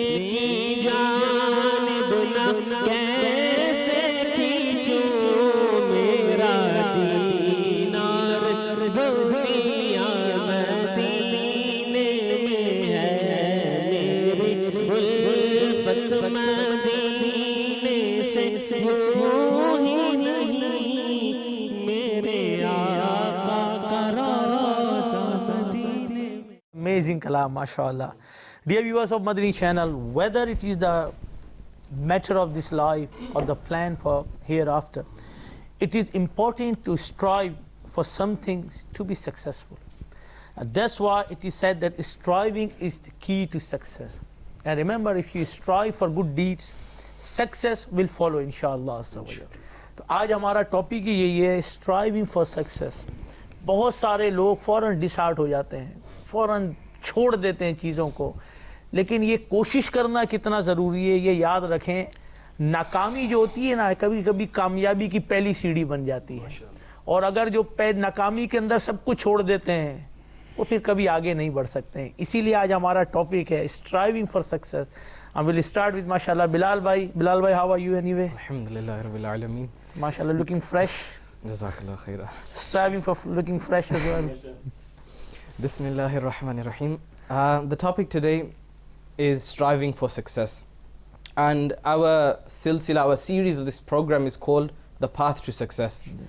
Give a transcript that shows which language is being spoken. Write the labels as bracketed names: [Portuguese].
[Urdu] کی جانب نہ کیسے کھینچوں، میرا دینار دنیا مدینے میں ہے، میری الفت مدینے سے یوں ہی نہیں، میرے آقا کا روضہ مدینے میں. [English] Amazing kalam, mashallah. Dear viewers of Madani channel, whether it is the matter of this life or the plan for hereafter, it is important to strive for something to be successful. And that's why it is said that striving is the key to success. And remember, if you strive for good deeds, success will follow inshallah. [Urdu] تو آج ہمارا topic ہی یہی ہے، [English] Striving for success. [Urdu] بہت سارے لوگ فوراً ڈسہارٹ ہو جاتے ہیں، فوراً چھوڑ دیتے ہیں چیزوں کو، لیکن یہ کوشش کرنا کتنا ضروری ہے یہ یاد رکھیں. ناکامی جو ہوتی ہے نا، کبھی کبھی کامیابی کی پہلی سیڑھی بن جاتی ہے، اور اگر جو ناکامی کے اندر سب کچھ چھوڑ دیتے ہیں وہ پھر کبھی آگے نہیں بڑھ سکتے ہیں. اسی لیے آج ہمارا ٹاپک ہے [English] Striving for success. I will start with mashallah Bilal bhai. Bilal bhai, how are you anyway? [Arabic] Alhamdulillah Rabbil Alameen. [English] Mashallah, looking fresh. [Arabic] Jazakallah khaira. [English] Striving for looking fresh as well. [Arabic] Bismillahir Rahmanir Rahim. [English] The topic today is striving for success. And our silsila, our series of this program is called The Path to Success.